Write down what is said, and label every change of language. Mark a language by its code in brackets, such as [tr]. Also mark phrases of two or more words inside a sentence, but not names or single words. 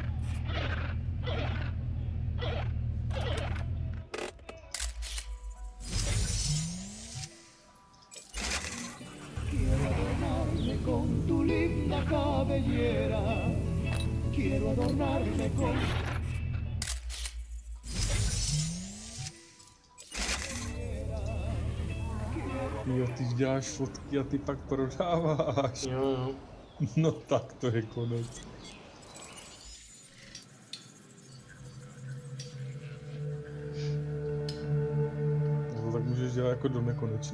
[es] Quiero adornarme con tu linda cabellera. Quiero adornarme con... [cs] Jo, ty děláš fotky a ty pak prodáváš. Jo, jo. No tak to je konec. No, tak můžeš dělat jako do nekonečna.